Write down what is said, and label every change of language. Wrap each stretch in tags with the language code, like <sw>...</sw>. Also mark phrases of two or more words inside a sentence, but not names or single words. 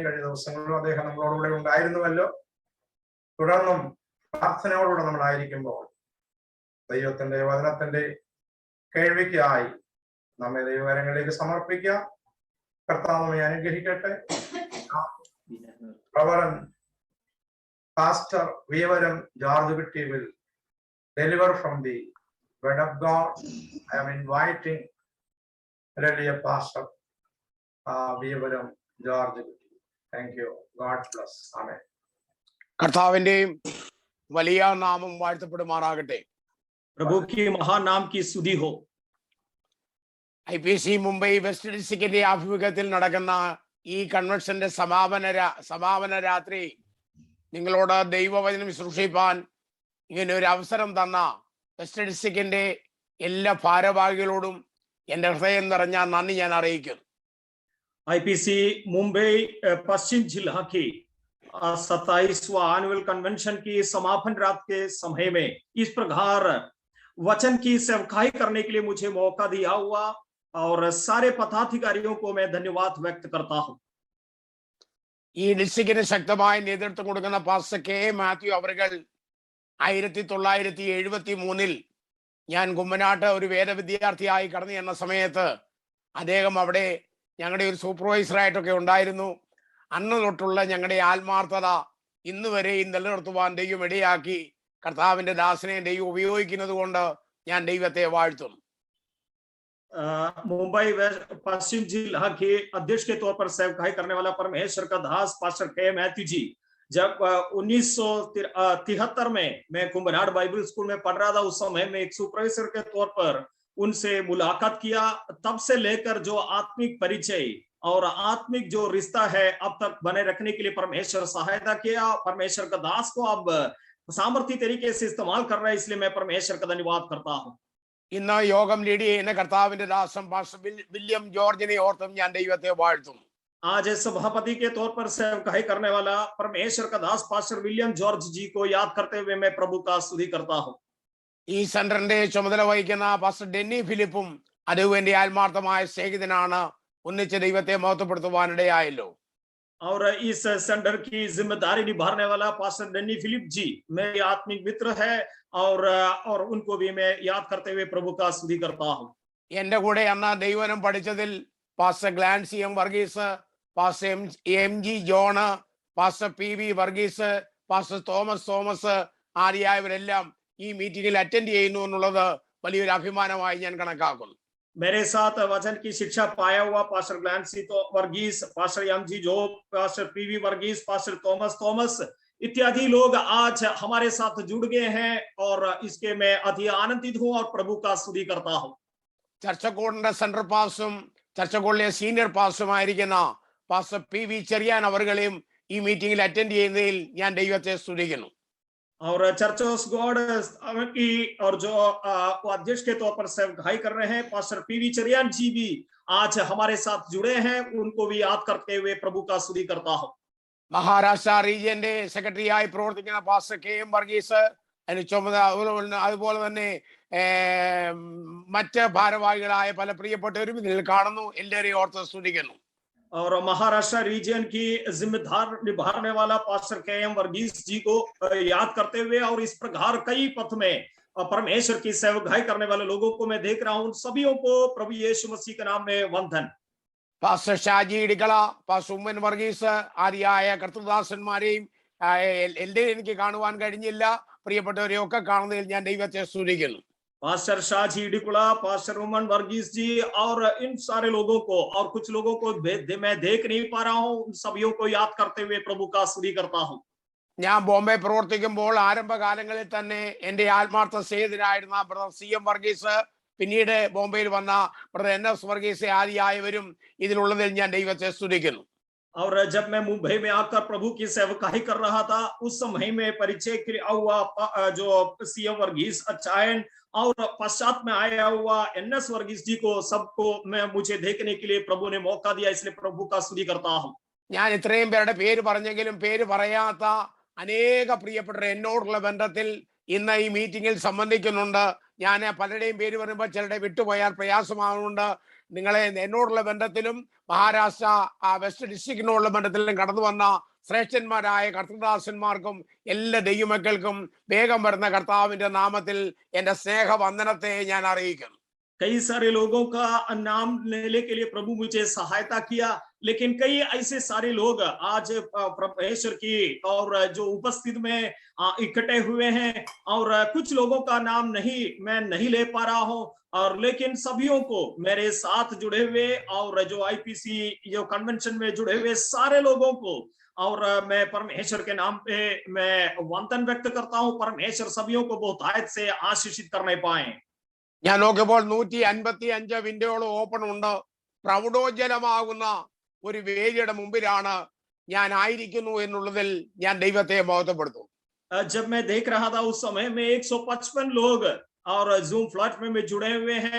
<ml>കഴിഞ്ഞ ദിവസങ്ങളിലും അദ്ദേഹം നമ്മളോടുകൂടെ ഉണ്ടായിരുന്നുവല്ലോ. തുടർന്നും പ്രാർത്ഥനയോടുകൂടെ നമ്മളായിരിക്കുമ്പോൾ ദൈവത്തിന്റെ വചനത്തിന്റെ കേൾവിക്കായി നമ്മെ ദൈവകരങ്ങളിലേക്ക് സമർപ്പിക്കാം. കർത്താവ് നമ്മെ അനുഗ്രഹിക്കട്ടെ. റവറൻഡ് പാസ്റ്റർ വീവരം ജോർജ് കുട്ടി</ml> <en>will deliver from the word of God. I am inviting Hallelujah Pastor വീവരം ജോർജ് കുട്ടി. Thank you. God bless. Amen.</en> <ml>കർത്താവിന്റെയും വലിയ നാമം വാഴ്ത്തപ്പെടുമാറാകട്ടെ.</ml> <hi>प्रभु की महान नाम की स्तुति हो.</hi> <ml>IPC മുംബൈ വെസ്റ്റ് ഡിസ്ട്രിക്റ്റിന്റെ ആഭിമുഖ്യത്തിൽ നടക്കുന്ന ഈ കൺവെൻഷന്റെ സമാപന രാത്രി നിങ്ങളോട് ദൈവവചനം ശുശ്രൂഷിപ്പാൻ ഇങ്ങനെ ഒരു അവസരം തന്ന വെസ്റ്റ് ഡിസ്ട്രിക്റ്റിന്റെ എല്ലാ ഭാരവാഹികളോടും എന്റെ ഹൃദയം നിറഞ്ഞ നന്ദി ഞാൻ അറിയിക്കുന്നു.</ml> <hi>IPC मुंबई पश्चिम जिला की 27वां</hi> <en>annual convention</en> <hi>की समापन रात के समय में इस प्रकार वचन की सेवकाई करने के लिए मुझे मौका दिया हुआ और सारे पदाधिकारियों को मैं धन्यवाद व्यक्त करता हूं.</hi> <ml>ഈ ഡിസ്ട്രിക്റ്റിന് ശക്തമായ നേതൃത്വം കൊടുക്കുന്ന പാസ്റ്റർ കെ മാത്യു അവറുകൾ 1973 ഞാൻ കുമ്മനാട്ട് ഒരു വേദ വിദ്യാർത്ഥിയായി കടന്നു ചെന്ന സമയത്ത് അദ്ദേഹം അവിടെ ഞങ്ങളുടെ ഒരു സൂപ്പർവൈസറായിട്ടൊക്കെ ഉണ്ടായിരുന്നു. അന്ന് തൊട്ടുള്ള ഞങ്ങളുടെ ആത്മാർത്ഥത ഇന്ന് വരെയും നിലനിർത്തുവാൻ ദൈവം ഇടയാക്കി. കർത്താവിന്റെ ദാസനെ ദൈവം ഉപയോഗിക്കുന്നത് കൊണ്ട് ഞാൻ ദൈവത്തെ വാഴ്ത്തുന്നു.</ml> <hi>मुंबई पश्चिम जिला के अध्यक्ष के तौर पर सेवकाई करने वाला परमेश्वर का दास पास्टर के मैथ्यू जी, जब 1973 में मैं कुंभनाड़ बाइबल स्कूल में पढ़ रहा था, उस समय में एक सुपरवाइजर के तौर पर उनसे मुलाकात किया. तब से लेकर जो आत्मिक परिचय और आत्मिक जो रिश्ता है अब तक बने रखने के लिए परमेश्वर सहायता किया. परमेश्वर का दास को अब सामर्थ्य तरीके से इस्तेमाल कर रहा है, इसलिए मैं परमेश्वर का धन्यवाद करता हूँ.</hi> <ml>ഇന്ന് യോഗം ലീഡ് ചെയ്യുന്ന കർത്താവിന്റെ ദാസൻ പാസ്റ്റർ വില്യം ജോർജിനെ ഓർത്തും ഞാൻ ദൈവത്തെ വാഴ്ത്തുന്നു.</ml> <hi>आज सभापति के तौर पर सेवकाई करने वाला परमेश्वर का दास पास्टर विलियम जॉर्ज जी को याद करते हुए मैं प्रभु का स्तुति करता हूँ.</hi> <ml>ഈ സെന്ററിന്റെ ചുമതല വഹിക്കുന്ന പാസ്റ്റർ ഡെന്നി ഫിലിപ്പും അദ്ദേഹം എന്റെ ആത്മാർത്ഥമായ സ്നേഹിതനാണ്. ഒന്നിച്ച് ദൈവത്തെ മഹത്വപ്പെടുത്തുവാനിടയായല്ലോ.</ml> <hi>और इस सेंटर की जिम्मेदारी निभाने वाला पास्टर डेनी फिलिप जी मेरे आत्मिक मित्र है और उनको भी मैं याद करते हुए प्रभु का स्तुति करता हूँ.</hi> <ml>എന്റെ കൂടെ അന്ന് ദൈവവചനം പഠിച്ചതിൽ പാസ്റ്റർ ഗ്ലാൻസി എം വർഗീസ്, പാസ്റ്റർ എം ജി ജോണ്, പാസ്റ്റർ PV വർഗീസ്, പാസ്റ്റർ തോമസ് ആദിയായവരെല്ലാം ഈ മീറ്റിംഗിൽ അറ്റൻഡ് ചെയ്യുന്നു എന്നുള്ളത് വലിയൊരു അഭിമാനമായി ഞാൻ കണക്കാക്കുന്നു.</ml> <hi>मेरे साथ वचन की शिक्षा पाया हुआ पास्टर ग्लैंसी तो वर्गीस, पास्टर MG जोब, पास्टर PV वर्गीस, पास्टर थॉमस इत्यादि लोग आज हमारे साथ जुड़ गए हैं और इसके मैं अति आनंदित हूं और प्रभु का स्तुति करता हूं.</hi> <ml>ചർച്ചക്കോടിന്റെ സെൻട്രൽ പാസ്റ്ററും ചർച്ചക്കോടിലെ സീനിയർ പാസ്റ്ററുമായിരിക്കുന്ന പാസ്റ്റർ PV ചെറിയാൻ അവർകളെയും ഈ മീറ്റിംഗിൽ അറ്റൻഡ് ചെയ്യുന്നതിൽ ഞാൻ ദൈവത്തെ സ്തുതിക്കുന്നു.</ml> <hi>और चर्च ऑफ गॉड की और जो अध्यक्ष के तौर पर सेवकाई कर रहे हैं पास्टर PV चरियान जी भी आज हमारे साथ जुड़े हैं, उनको भी याद करते हुए प्रभु का स्तुति करता हूं.</hi> <ml>മഹാരാഷ്ട്ര റീജിയന്റെ സെക്രട്ടറിയായി പ്രവർത്തിക്കുന്ന പാസ്റ്റർ KM വർഗീസ്, അതിന് അതുപോലെ തന്നെ മറ്റ് ഭാരവാഹികളായ പല പ്രിയപ്പെട്ടവരും ഇതിൽ കാണുന്നു. എല്ലാവരെയും ഓർത്ത് സ്തുതിക്കുന്നു.</ml> <hi>और महाराष्ट्र रीजन की जिम्मेदार निभाने वाला पास्टर KM वर्गीस जी को याद करते हुए और इस प्रकार कई पथ में परमेश्वर की सेवकाई करने वाले लोगों को मैं देख रहा हूं. सभी को प्रभु यीशु मसीह के नाम में वंदन.</hi> <ml>പാസ്റ്റർ ഷാജി ഇടിക്കള, പാസ്റ്റർ ഉമ്മൻ വർഗീസ് ആദിയായ കർത്തൃദാസന്മാരെയും എല്ലാവരും എനിക്ക് കാണുവാൻ കഴിഞ്ഞില്ല. പ്രിയപ്പെട്ടവരെയും ഒക്കെ കാണുന്നതിൽ ഞാൻ ദൈവത്തെ സ്തുതിക്കുന്നു.</ml> <hi>पास्टर शाजी डिकुला, पास्टर उमन वर्गीस जी और इन सारे लोगों को और कुछ लोगों को मैं देख नहीं पा रहा हूं. उन सभी को याद करते हुए प्रभु का स्तुति करता हूं.</hi> <ml>ഞാൻ ബോംബെ പ്രവർത്തിക്കുമ്പോൾ ആരംഭകാലങ്ങളിൽ തന്നെ എന്റെ ആത്മാർത്ഥ സ്നേഹിതനായിരുന്ന ബ്രദർ CM വർഗീസ്, പിന്നീട് ബോംബെയിൽ വന്ന ബ്രദർ NS വർഗീസ് ആദിയായവരും ഇതിലുള്ളതിൽ ഞാൻ ദൈവത്തെ സ്തുതിക്കുന്നു.</ml> <hi>और जब मैं मुंबई में आकर प्रभु की सेवकाई कर रहा था, उस समय में परिचय किया हुआ जो CM वर्गीस अचायन और पश्चात में आया हुआ NS वर्गीस जी को सबको मुझे देखने के लिए प्रभु ने मौका दिया, इसलिए प्रभु का स्तुति करता हूं.</hi> <ml>ഞാൻ ഇത്രയും പേരുടെ പേര് പറഞ്ഞെങ്കിലും പേര് പറയാത്ത അനേക പ്രിയപ്പെട്ടവർ എന്നോടുള്ള ബന്ധത്തിൽ ഇന്ന് ഈ മീറ്റിംഗിൽ സംബന്ധിക്കുന്നുണ്ട്. ഞാൻ പലരുടെയും പേര് പറയുമ്പോൾ ചിലരുടെ വിട്ടുപോയാൽ പ്രയാസമാകുന്നുണ്ട്. നിങ്ങളെ എന്നോടുള്ള ബന്ധത്തിലും മഹാരാഷ്ട്ര വെസ്റ്റ് ഡിസ്ട്രിക്റ്റിനോടുള്ള ബന്ധത്തിലും കടന്നു വന്ന ശ്രേഷ്ഠന്മാരായ കർത്തൃദാസന്മാർക്കും എല്ലാ ദൈവമക്കൾക്കും വേഗം വരുന്ന കർത്താവിന്റെ നാമത്തിൽ എന്റെ സ്നേഹവന്ദനത്തെ ഞാൻ അറിയിക്കുന്നു.</ml> <hi>कई सारे लोगों का नाम लेने के लिए प्रभु मुझे सहायता किया, लेकिन कई ऐसे सारे लोग आज परमेश्वर की और जो उपस्थित में इकट्ठे हुए हैं और कुछ लोगों का नाम मैं नहीं ले पा रहा हूं. और लेकिन सभियों को मेरे साथ जुड़े हुए और जो IPC जो कन्वेंशन में जुड़े हुए सारे लोगों को और मैं परमेश्वर के नाम पे मैं वंदन व्यक्त करता हूं. परमेश्वर सभियों को बहुतायत से आशीषित करने पाए.</hi> <ml>ഞാൻ നോക്കിയപ്പോൾ 155 വിൻഡോകളും ഓപ്പൺ ഉണ്ട്. പ്രൗഢോജ്വലമാകുന്ന ഒരു വേദിയുടെ മുമ്പിലാണ് ഞാൻ ആയിരിക്കുന്നു എന്നുള്ളതിൽ ഞാൻ ദൈവത്തെ മഹത്വപ്പെടുത്തും.</ml> <hi>जब मैं देख रहा था उस समय में 155 लोग और जूम प्लेटफॉर्म में जुड़े हुए हैं.</hi>